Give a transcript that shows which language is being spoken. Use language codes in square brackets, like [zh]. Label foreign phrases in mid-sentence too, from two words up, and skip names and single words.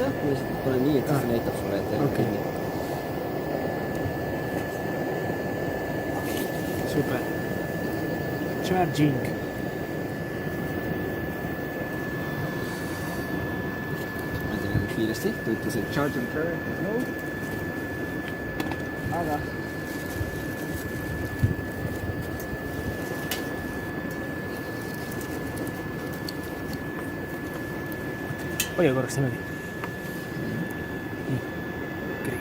[et] Ma lihtsalt panen nii, et siis näitab sulle, et okei. Super. Charging. Ma teen kiiresti, ta ütles, et [en] charging current is low. [et] Aga hoia korraks niimoodi. Nii. Great.